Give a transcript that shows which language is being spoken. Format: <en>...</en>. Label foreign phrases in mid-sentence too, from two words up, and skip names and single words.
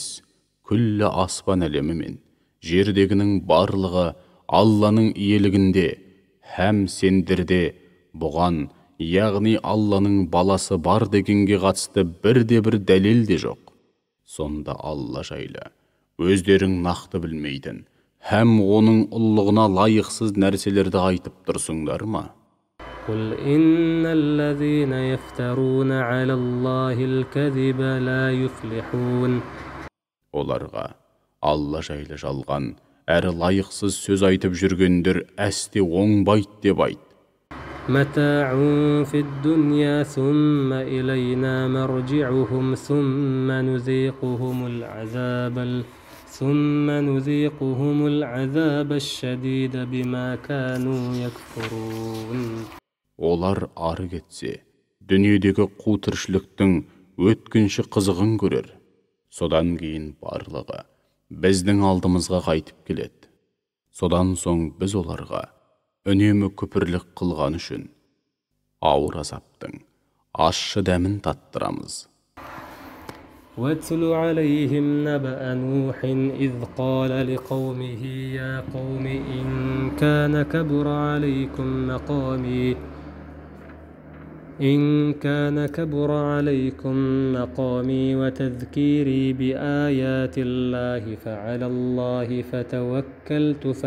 <kk>Күллі аспан әлемі мен жердегінің барлығы Алланың иелігінде, һәм сендерде бұған, яғни Алланың баласы бар дегенге қатысты бірде-бір дәлел де жоқ. Сонда Алла жайлы өздерің нақты білмейтін, һәм оның ұлылығына лайықсыз нәрселерді айтып тұрсыңдар ма?</kk> <ar>قل إن الذين يفترون على الله الكذب لا يفلحون.</ar> <kk>Оларға Алла жайлы жалған, әрі лайықсыз сөз айтып жүргендер әсте оңбайт деп айт.</kk> <ar>متاع في الدنيا ثم إلينا مرجعهم ثم نذيقهم العذاب الشديد بما كانوا يكفرون.</ar> <kk>Олар ары кетсе, дүниедегі қу тіршіліктің өткінші қызығын көрер. Содан кейін барлығы біздің алдымызға қайтып келеді. Содан соң біз оларға үнемі күпірлік қылған үшін ауыр азаптың ащы дәмін таттырамыз.</kk> <ar>واتل عليهم نبأ نوح إذ قال لقومه يا قوم إن كان كبر عليكم مقامي وتذكيري بآيات الله فعلى الله فتوكلت</ar>